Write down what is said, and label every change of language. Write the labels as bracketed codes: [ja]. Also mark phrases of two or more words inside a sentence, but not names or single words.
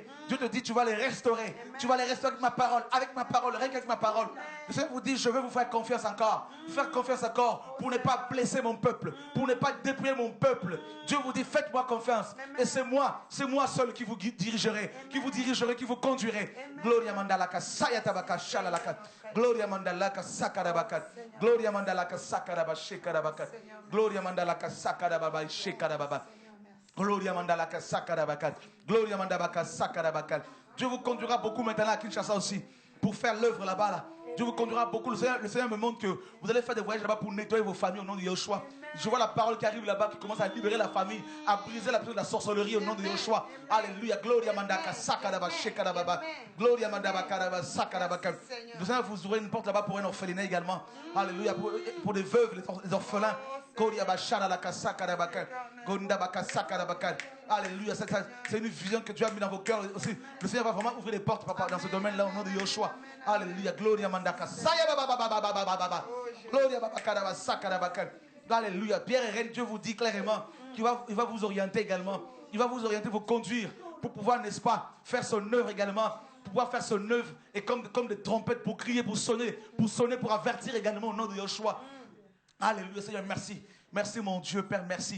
[fr] Dieu te dit, tu vas les restaurer. Tu vas les restaurer avec ma parole, rien qu'avec ma parole. Le Seigneur vous dit, je vais vous faire confiance encore. Faire confiance encore pour ne pas blesser mon peuple, pour ne pas dépouiller mon peuple. Dieu vous dit, faites-moi confiance. Et c'est moi seul qui vous dirigerai, qui vous conduirai. Gloria mandalaka sayatabaka shalalaka. Gloria mandalaka sakarabaka. Gloria mandalaka sakaraba shekarabaka. Gloria mandalaka sakarababa shekarababa. Gloria mandalaka sakarabaka. Gloria mandalaka sakarabaka. Dieu vous conduira beaucoup maintenant à Kinshasa aussi pour faire l'œuvre là-bas là. Dieu vous conduira beaucoup. Le Seigneur me montre que vous allez faire des voyages là-bas pour nettoyer vos familles au nom de Yeshua. Je vois la parole qui arrive là-bas, qui commence à libérer la famille, à briser la puissance de la sorcellerie au nom de Yeshua. Alléluia. Gloria mandaka sakaraba shekarababa. Gloria mandaba sakarabaka. Le Seigneur vous ouvrez une porte là-bas pour un orphelinat également. Alléluia. Pour des veuves, les orphelins. Alléluia. C'est une vision que Dieu a mis dans vos cœurs aussi. Le Seigneur va vraiment ouvrir les portes, papa, dans ce domaine-là au nom de Yeshua. Alléluia. Gloria mandaka. Gloria babakaraba sakarabaka. Alléluia. Pierre et Reine, Dieu vous dit clairement qu'il va vous orienter également. Il va vous orienter, vous conduire pour pouvoir, n'est-ce pas, faire son œuvre également. Pour pouvoir faire son œuvre et comme des trompettes pour crier, pour sonner, pour avertir également au nom de Yeshua. Alléluia, Seigneur, merci. Merci, mon Dieu, Père, merci.